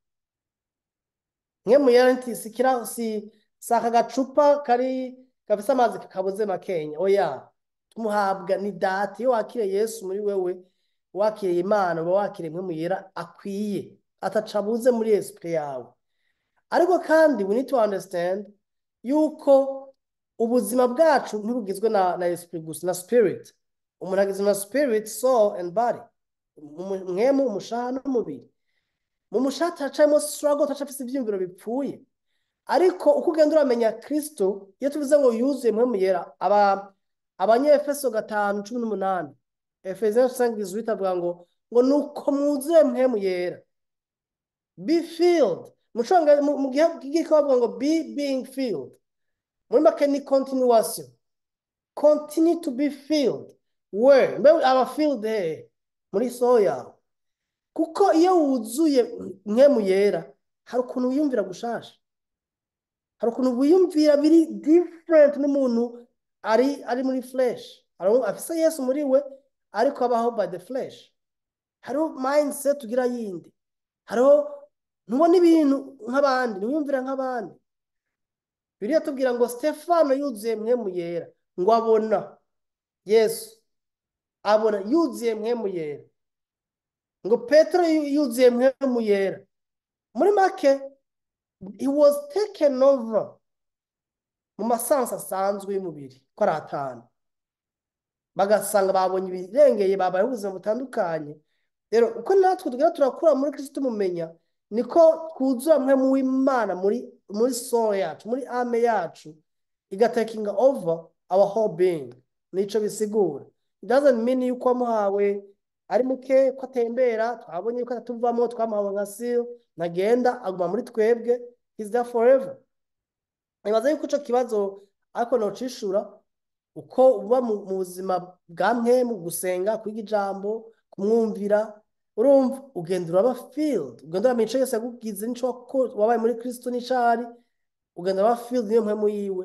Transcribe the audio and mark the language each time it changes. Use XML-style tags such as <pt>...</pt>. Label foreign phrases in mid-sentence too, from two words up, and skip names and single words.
<rn>Mpwemu yera si aka gacupa gafise amazi kabuze makenya, oya, tumuhabwa ni data. Iyo wakiriye Yesu muri wewe, wakiriye Imana, uba wakiriye mpwemu yera akwiye, atacabuze muri esprit yawe. Ariko kandi</rn> <en>we need to understand</en> <rn>yuko ubuzima bwacu ntibugizwe na esprit gusa, na spirit. Umuntu agizwe na</rn> <en>spirit, soul and body.</en> <rn>Mwemu, umushaha n'umubiri. Mu mushaha turacayemo struggle, turacafise ivyiyumviro bipfuye. Ariko uko ugenda uramenya Kristo, iyo tuvuze ngo yuzuye mpwemu yera, Abanyefeso 5:18, Ephesians 5:18 avuga ngo nuko mwuzuye mpwemu yera.</rn> <en>Be filled.</en> <rn>Mu gihe bavuga ngo</rn> <en>being filled.</en> <rn>Muri make ni continuation.</rn> <en>Continue to be filled. Where?</en> <rn>Mbe aba filled he? Muri soul yawe. Kuko iyo wuzuye mpwemu yera, hari ukuntu wiyumvira gushasha. Hari ukuntu wiyumvira biri different n'umuntu ari muri flesh. Afise Yesu muri we, ariko abaho</rn> <en>by the flesh.</en> <rn>Hariho mindset ugira yindi. Hariho ntubona ibintu nk'abandi, ntiwiyumvira nk'abandi. Bibiliya tubwira ngo Stefano yuzuye mpwemu yera, ngo abona Yesu, abona yuzuye mpwemu yera. Ngo Petero yuzuye mpwemu yera. Muri make,</rn> <en>he was taken over</en> <rn>mu masansa asanzwe y'umubiri, ko ari 5. Bagasanga babonye ibirengeye, babayeho ubuzima butandukanye. Rero uko natwe tugera turakura muri Kristo tumumenya, niko twuzura mpwemu w'Imana muri soul yacu, muri ame yacu, igataking</rn> <en>over our whole being.</en> <rn>Nico bisigura.</rn> <en>It doesn't mean</en> <rn>yuko wamuhawe ari muke, ko atembera, twabonye yuko atuvamo, twamuhawe nka seal, ntagenda, aguma muri twebwe.</rn> <en>He's there forever.</en> <rn>Nibaza yuko ico kibazo ariko nocishura, uko uba mu buzima bwa mpwemu, gusenga, kwiga ijambo, kumwumvira, urumva ugenda uraba filled, ugenda uramenya ico Yesu yagugize nico wabaye muri Kristo n'icari, ugenda uraba filled niyo mpwemu yiwe.</rn>